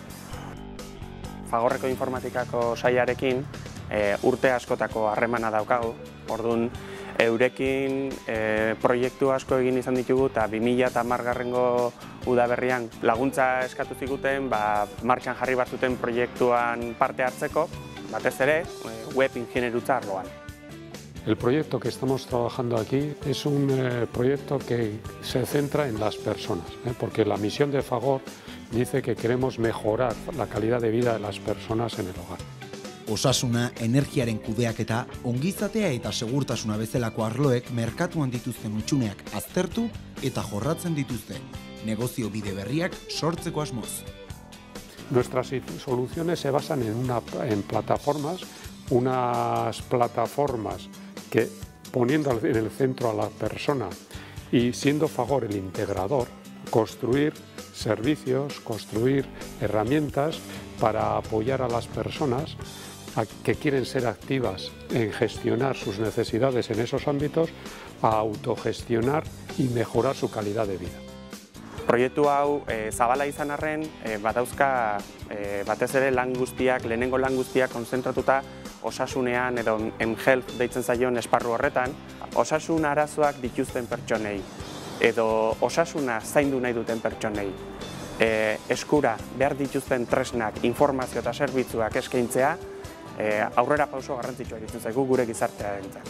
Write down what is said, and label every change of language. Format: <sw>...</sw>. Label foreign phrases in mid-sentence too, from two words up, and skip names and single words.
<eu>Fagorreko informatikako sailarekin urte askotako harremana daukagu. Orduan, eurekin proiektu asko egin izan ditugu eta 2010 udaberrian laguntza eskatu ziguten martxan jarri bat zuten proiektuan parte hartzeko, batez ere web ingenieritza arloan.</eu> <es>El proyecto que estamos trabajando aquí es un proyecto que se centra en las personas, porque la misión de Fagor dice que queremos mejorar la calidad de vida de las personas en el hogar.</es> <eu>Osasuna, energiaren kudeaketa, ongizatea eta segurtasuna bezalako arloek merkatuan dituzten hutsuneak aztertu eta jorratzen dituzte, negozio bide berriak sortzeko asmoz.</eu> <es>Nuestras soluciones se basan en plataformas, unas plataformas que poniendo en el centro a la persona y siendo Fagor el integrador, construir servicios, construir herramientas para apoyar a las personas que quieren ser activas en gestionar sus necesidades en esos ámbitos, a autogestionar y mejorar su calidad de vida.</es> <eu>Proiektu hau zabala izan arren, badauzka batez ere lehenengo lan guztiak konzentratuta osasunean edo mHealth deitzen zaion esparru horretan, osasun arazoak dituzten pertsonei edo osasuna zaindu nahi duten pertsonei eskura behar dituzten tresnak, informazio eta zerbitzuak eskaintzea aurrera pauso garrantzitsua iruditzen zaigu gure gizartearentzat.</eu>